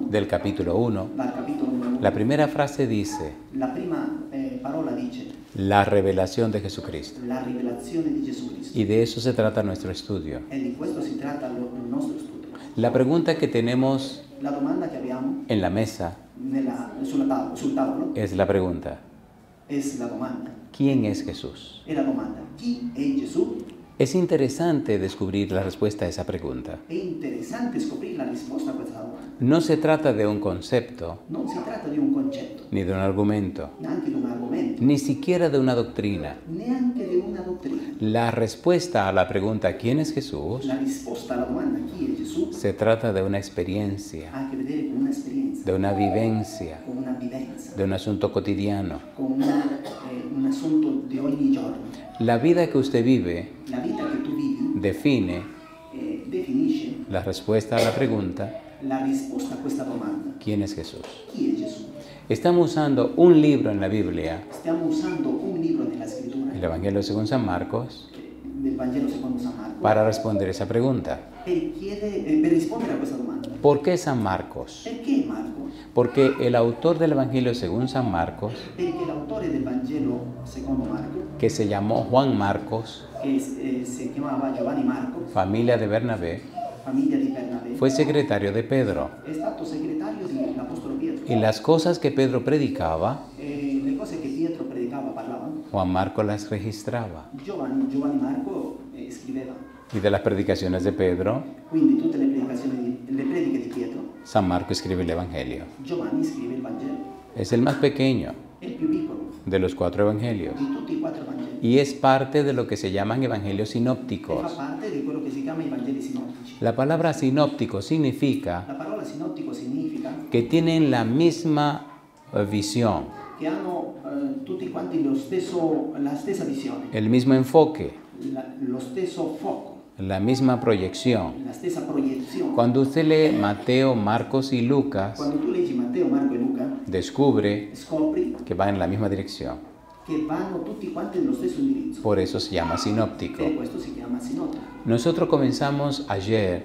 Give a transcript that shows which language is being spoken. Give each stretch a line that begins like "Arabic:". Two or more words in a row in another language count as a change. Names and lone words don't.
Spanish: del capítulo 1,
Italian: dal capitolo 1,
Spanish: la primera frase dice,
Italian: la prima parola dice
Spanish: la revelación de Jesucristo.
Italian: la rivelazione di Gesù Cristo.
Spanish: Y de eso se trata nuestro estudio.
Italian: E di questo si tratta il nostro studio.
Spanish: La pregunta que tenemos
Italian: La domanda che abbiamo
Spanish: en la mesa
Italian: sul tavolo
Spanish: es la pregunta,
Italian: è la domanda.
Spanish: ¿quién es Jesús?
Italian: E la domanda, chi è Gesù?
Spanish: Es interesante descubrir la respuesta a esa pregunta.
Italian: È interessante scoprire la risposta a questa domanda.
Spanish: No se trata de un concepto,
Italian: Non si tratta di un concetto,
Spanish: ni de un argumento,
Italian: neanche di un argomento,
Spanish: ni siquiera de una doctrina.
Italian: neanche di una dottrina.
Spanish: La respuesta a la pregunta ¿quién es Jesús?
Italian: La risposta alla domanda chi è Gesù
Spanish: Se trata de una experiencia,
Italian: ha a che vedere con un'esperienza,
Spanish: de una vivencia,
Italian: con una vivenza,
Spanish: de un asunto cotidiano.
Italian: con un assunto di ogni giorno.
Spanish: La vida que usted vive
Italian: La vita che tu vivi
Spanish: define
Italian: definisce
Spanish: la respuesta a la pregunta
Italian: la risposta a questa domanda.
Spanish: ¿quién es Jesús?
Italian: Chi è Gesù?
Spanish: Estamos usando un libro en la Biblia,
Italian: Stiamo usando un libro nella scrittura,
Spanish: el Evangelio según San Marcos,
Italian: del Vangelo secondo San Marco,
Spanish: para responder esa pregunta.
Italian: per rispondere a questa domanda.
Spanish: ¿Por qué San Marcos?
Italian: Perché Marco?
Spanish: Porque el autor del Evangelio según San Marcos,
Italian: Perché l'autore del Vangelo secondo Marco,
Spanish: que se llamó Juan Marcos,
Italian: che si chiamava Giovanni Marco,
Spanish: familia de Bernabé,
Italian: famiglia di Bernabé,
Spanish: fue secretario de Pedro.
Italian: è stato segretario dell'Apostolo Pietro.
Spanish: Y las cosas que Pedro predicaba,
Italian: Le cose che Pietro predicava, parlava,
Spanish: Juan Marcos las registraba.
Italian: Giovanni Marco scriveva.
Spanish: Y de las predicaciones de Pedro,
Italian: Quindi tutte le prediche di Pietro,
Spanish: San Marco escribe el Evangelio.
Italian: Giovanni scrive il Vangelo.
Spanish: Es el más pequeño
Italian: È il più piccolo
Spanish: de los 4 evangelios.
Italian: di tutti i 4 Vangeli.
Spanish: Y es parte de lo que se llaman evangelios
Italian: E fa
Spanish: sinópticos.
Italian: parte di quello che si chiama i Vangeli sinottici.
Spanish: La palabra sinóptico significa
Italian: La parola sinottico significa
Spanish: que tienen la misma visión,
Italian: che hanno tutti quanti la stessa visione,
Spanish: el mismo enfoque,
Italian: lo stesso fuoco,
Spanish: la misma proyección.
Italian: la stessa proiezione.
Spanish: Cuando usted lee Mateo, Marcos y Lucas,
Italian: Quando tu leggi Matteo, Marco e Luca,
Spanish: descubre
Italian: scopri
Spanish: que van en la misma dirección.
Italian: che vanno tutti quanti nello stesso indirizzo.
Spanish: Por eso se llama sinóptico.
Italian: E questo si chiama sinottico.
Spanish: Nosotros comenzamos ayer